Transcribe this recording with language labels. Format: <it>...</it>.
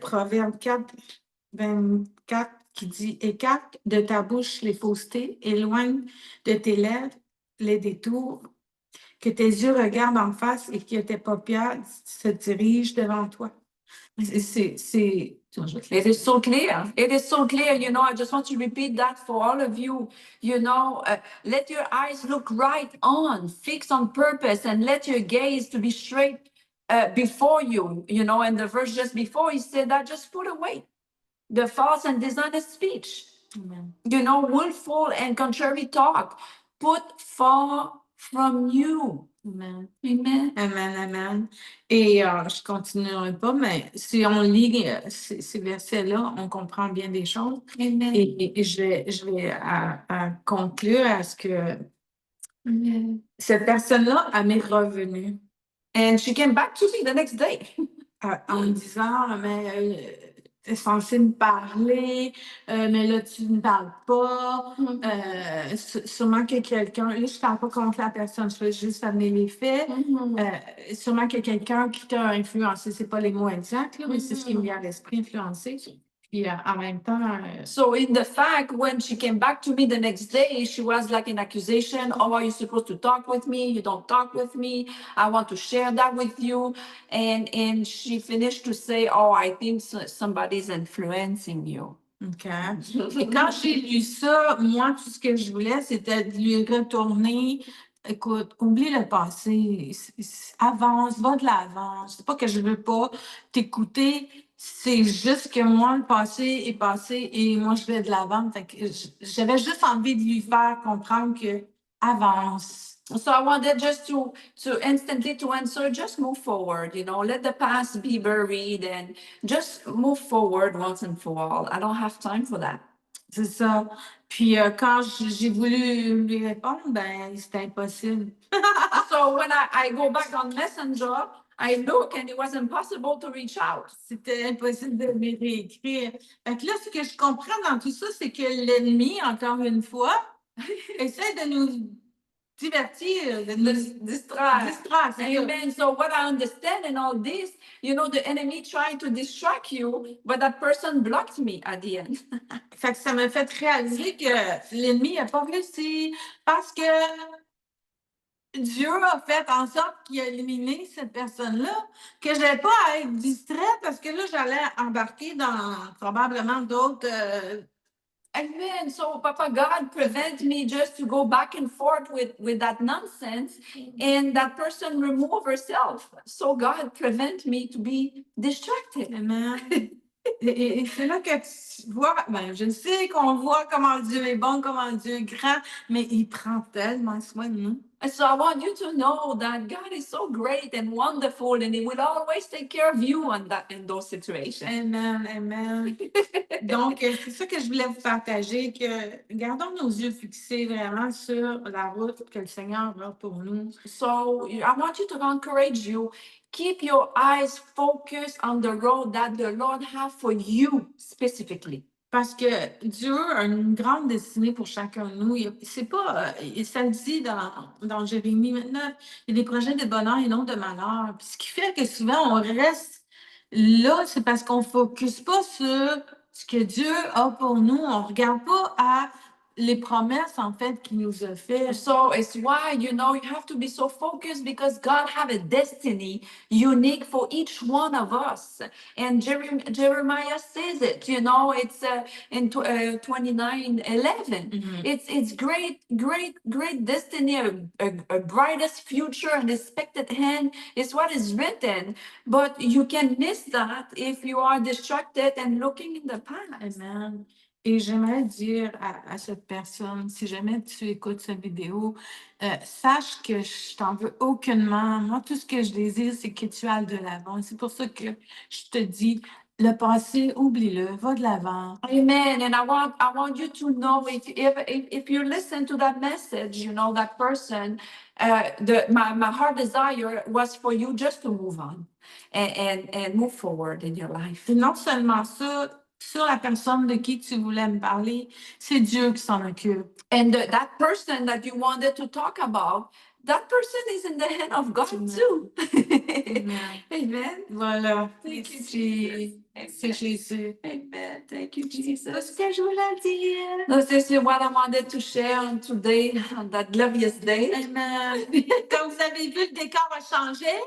<fr>Proverbe 4, 24 qui dit: écarte de ta bouche les faussetés, éloigne de tes lèvres les détours, que tes yeux regardent en face et que tes paupières se dirigent devant toi.</fr> <en>It is so clear. It is so clear. I just want to repeat that for all of you. Let your eyes look right on, fix on purpose, and let your gaze to be straight before you. And the verse just before, he said that just put away the false and dishonest speech. Amen. Willful and contrary talk. Put far from you. Amen. Amen. Amen, amen.</en> <fr>Et je continuerai pas, mais si on lit ces versets-là, on comprend bien des choses. Amen. Et je vais à conclure à ce que cette personne-là, elle m'est revenue.</fr> <en>And she came back to me the next day.</en> <fr>En me disant, mais tu es censé me parler, mais là, tu ne parles pas. Sûrement que quelqu'un, là, je ne parle pas contre la personne, je veux juste amener les faits. Sûrement que quelqu'un qui t'a influencé, ce n'est pas les mots exacts, là, mais c'est ce qui me vient à l'esprit, influencé. Puis en même temps.</fr> <en>So in the fact, when she came back to me the next day, she was like an accusation. Oh, are you supposed to talk with me? You don't talk with me. I want to share that with you. And she finished to say, oh, I think somebody's influencing you. OK.</en> <fr>Et quand j'ai lu ça, moi, tout ce que je voulais, c'était de lui retourner. Écoute, oublie le passé. Avance, va de l'avant. C'est pas que je veux pas t'écouter. C'est juste que moi, le passé est passé et moi, je vais de l'avant. J'avais juste envie de lui faire comprendre que avance.</fr> <en>So I wanted just to instantly to answer, just move forward, let the past be buried and just move forward once and for all. I don't have time for that.</en> <fr>C'est ça. Puis quand j'ai voulu lui répondre, ben c'était impossible.</fr> <en>So when I go back on Messenger I look and it was impossible to reach out.</en> <fr>C'était impossible de me réécrire. Fait que là, ce que je comprends dans tout ça, c'est que l'ennemi, encore une fois, essaie de nous divertir, de nous</fr> <en>Distract.</en> <fr>distraire. C'est ça. Amen.</fr> <en>So what I understand in all this, you know, the enemy tried to distract you, but that person blocked me at the end.</en> <fr>Fait que ça m'a fait réaliser que l'ennemi n'a pas réussi parce que Dieu a fait en sorte qu'il a éliminé cette personne-là, que je n'avais pas à être distraite parce que là, j'allais embarquer dans probablement d'autres. Amen.</fr> <en>So Papa God prevent me just to go back and forth with that nonsense, and that person remove herself. So God prevent me to be distracted. Amen.</en> <fr>Et c'est là que tu vois, ben, je sais qu'on voit comment Dieu est bon, comment Dieu est grand, mais il prend tellement soin de nous.</fr> <en>And so I want you to know that God is so great and wonderful, and He will always take care of you in those situations. Amen, amen.</en> <fr>Donc, c'est ça que je voulais vous partager, que gardons nos yeux fixés vraiment sur la route que le Seigneur a pour nous.</fr> <en>So I want you to encourage you. Keep your eyes focused on the road that the Lord has for you specifically.</en> <fr>Parce que Dieu a une grande destinée pour chacun de nous. C'est pas, ça le dit dans Jérémie maintenant, il y a des projets de bonheur et non de malheur. Puis ce qui fait que souvent on reste là, c'est parce qu'on ne focus pas sur ce que Dieu a pour nous. On ne regarde pas à les promesses en fait qu'il nous a fait.</fr> <en>So it's why, you know, you have to be so focused because God have a destiny unique for each one of us. And Jeremiah says it, you know, it's in 29:11. It's great destiny, a brightest future, an expected hand is what is written. But you can miss that if you are distracted and looking in the past. Amen.</en> <fr>Et j'aimerais dire à cette personne, si jamais tu écoutes cette vidéo, sache que je t'en veux aucunement. Moi, tout ce que je désire, c'est que tu ailles de l'avant. C'est pour ça que je te dis, le passé, oublie-le, va de l'avant. Amen.</fr> <en>And I want you to know if you listen to that message, you know, that person, my heart desire was for you just to move on and move forward in your life.</en> <fr>Et non seulement ça, sur la personne de qui tu voulais me parler, c'est Dieu qui s'en occupe.</fr> <en>And that person that you wanted to talk about, that person is in the hand of God too. Amen. Amen.</en> <fr>Voilà.</fr> <en>Thank you,</en> <fr>Merci.</fr> <en>Jesus.</en> <fr>C'est Jésus.</fr> <en>Amen. Thank you,</en> <fr>C'est</fr> <en>Jesus.</en> <fr>ce que je voulais dire.</fr> <en>This is what I wanted to share on today, on that glorious day. Amen.</en> <fr>Comme vous avez vu, le décor a changé.</fr>